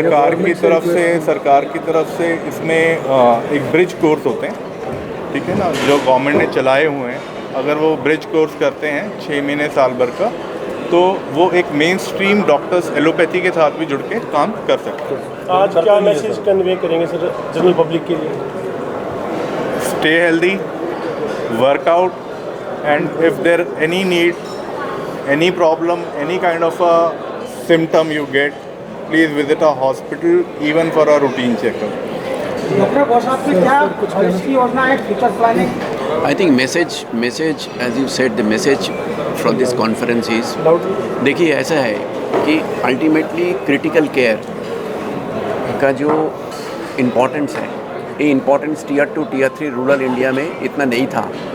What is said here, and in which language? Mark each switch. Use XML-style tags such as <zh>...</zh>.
<hi>सरकार की तरफ से इसमें एक ब्रिज कोर्स होते हैं, ठीक है ना, जो गवर्नमेंट ने चलाए हुए हैं। अगर वो ब्रिज कोर्स करते हैं 6 महीने साल भर का, तो वो एक मेन स्ट्रीम डॉक्टर्स एलोपैथी के साथ भी जुड़ के काम कर सकते हैं। आज क्या मैसेज कन्वे करेंगे सर जनरल पब्लिक के लिए?</hi> <en>Stay healthy, workout, and if there any need, any problem, any kind of a symptom you get, please visit a hospital even for a routine checkup.</en> <hi>Doctor बहुत आपकी क्या भविष्य की योजना है, future planning?</hi> <en>I think message as you said, the message from this conference is,</en> <hi>देखिए ऐसा है कि अल्टीमेटली क्रिटिकल केयर का जो इम्पोर्टेंस है, ये importance Tier 2 Tier 3 rural India में इतना नहीं था।</hi>